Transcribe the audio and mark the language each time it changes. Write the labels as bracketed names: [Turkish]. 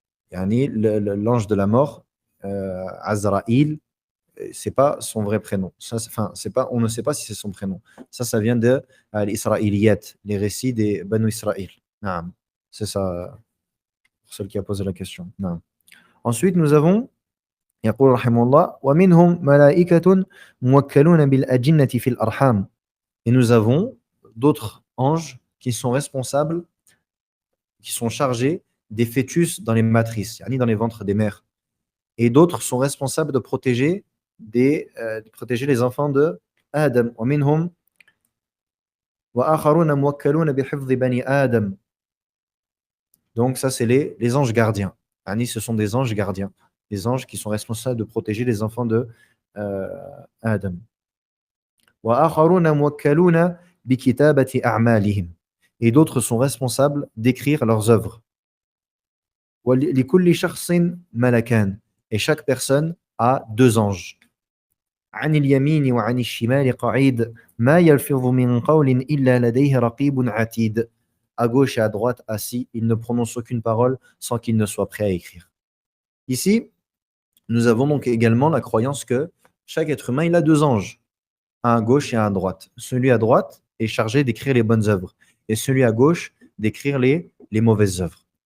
[French] L'ange de la mort, Azraïl, c'est pas son vrai prénom. Ça, c'est pas, on ne sait pas si c'est son prénom. Ça vient de l'Israéliyat, les récits des Banu Israël. Naam. C'est ça, pour celle qui a posé la question. Naam. Ensuite, nous avons, [Arabic] يقول رحمه الله, ومنهم ملائكة موكلون بالأجنة في الأرحام. [French] Et nous avons d'autres anges qui sont responsables, qui sont chargés des fœtus dans les matrices, yani dans les ventres des mères. Et d'autres sont responsables de protéger les enfants de Adam. [Arabic] ومنهم وآخرون موكلون بحفظ بني آدم. [French] Donc ça, c'est les anges gardiens. Yani, ce sont des anges gardiens. Les anges qui sont responsables de protéger les enfants de Adam. [Arabic] وآخرون موكلون بكتابة أعمالهم. [French] Et d'autres sont responsables d'écrire leurs œuvres. [Arabic] ولكل شخص ملكان. [French] Et chaque personne a deux anges. [Arabic] عن اليمين وعن الشمال قعيد ما يلفظ من قول إلا لديه رقيب عتيد. [French] À gauche et à droite, assis, il ne prononce aucune parole sans qu'il ne soit prêt à écrire. Ici, nous avons donc également la croyance que chaque être humain, il a deux anges, un à gauche et un à droite. Celui à droite est chargé d'écrire les bonnes œuvres et celui à gauche d'écrire les mauvaises œuvres.